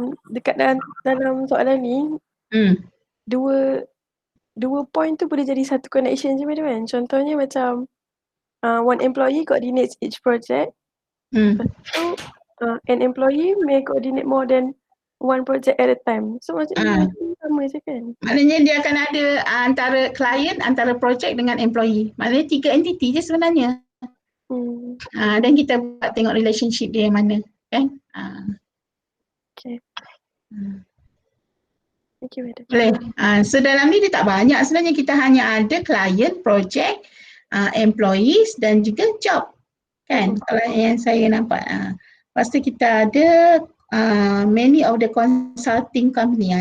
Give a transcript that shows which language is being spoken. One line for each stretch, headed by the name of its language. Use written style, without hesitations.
Malay: Dekat dalam soalan ni, dua point tu boleh jadi satu connection je kan? Contohnya macam
English: one employee coordinates each project. So an employee may coordinate more than one project at a time.
Malay: So maksudnya sama je kan? Maknanya dia akan ada antara client, antara project dengan employee. Maknanya 3 entity je sebenarnya. Dan kita buat tengok relationship dia yang mana kan.
English: Okay. Thank you, Madam.
Malay: Boleh. So dalam ni dia tak banyak sebenarnya, kita hanya ada client, project, employees dan juga job kan. Kalau yang saya nampak. Lepas tu kita ada
English: many of the consulting company.